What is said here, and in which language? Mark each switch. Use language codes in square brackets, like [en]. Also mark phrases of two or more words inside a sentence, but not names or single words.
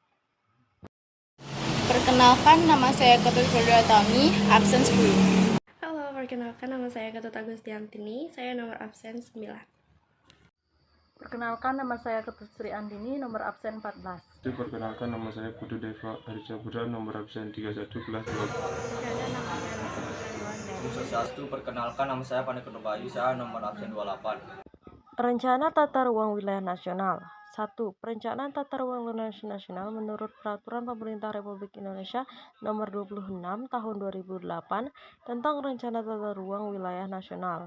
[id] Perkenalkan, nama saya Ketut Purwatami, absen 10. Halo, perkenalkan nama saya Ketut Agustiantini, saya nomor absen 9. Perkenalkan, nama saya Ketut Sri Andini, nomor absen 14. Perkenalkan, nama saya Putu Deva Harjapura, nomor absen 31 kelas 2. Swastiastu. Perkenalkan, nama saya Panikono Bayu, saya nomor absen 28. Rencana Tata Ruang Wilayah Nasional. 1. Perencanaan Tata Ruang Wilayah Nasional menurut Peraturan Pemerintah Republik Indonesia Nomor 26 Tahun 2008 tentang Rencana Tata Ruang Wilayah Nasional.